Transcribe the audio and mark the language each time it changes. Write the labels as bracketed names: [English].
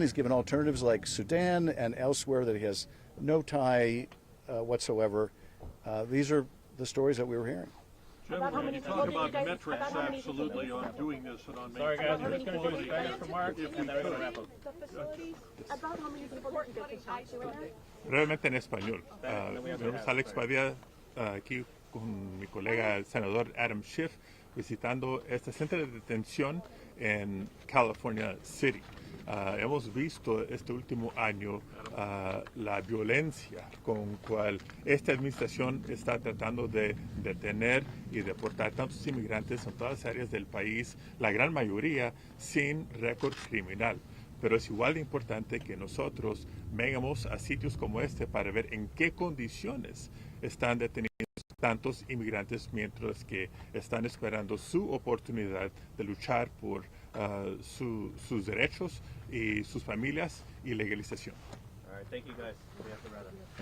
[English] He's given alternatives like Sudan and elsewhere that he has no tie whatsoever. These are the stories that we were hearing. Gentlemen, you talk about metrics absolutely on doing this and on Sorry guys, we're just maintaining going to do a staggered remarks and then we're going to wrap up. About how many people did you get to talk to in there? [Spanish] Brevemente en español. Mi nombre es Alex Padilla, aquí con mi colega el senador Adam Schiff, visitando este centro de detención en California City. Hemos visto este último año la violencia con cual esta administración está tratando de detener y deportar tantos inmigrantes en todas las áreas del país, la gran mayoría sin récord criminal. Pero es igual de importante que nosotros vengamos a sitios como este para ver en qué condiciones están detenidos tantos inmigrantes mientras que están esperando su oportunidad de luchar por sus derechos y sus familias y legalización. [English] All right, thank you guys. We have to wrap up.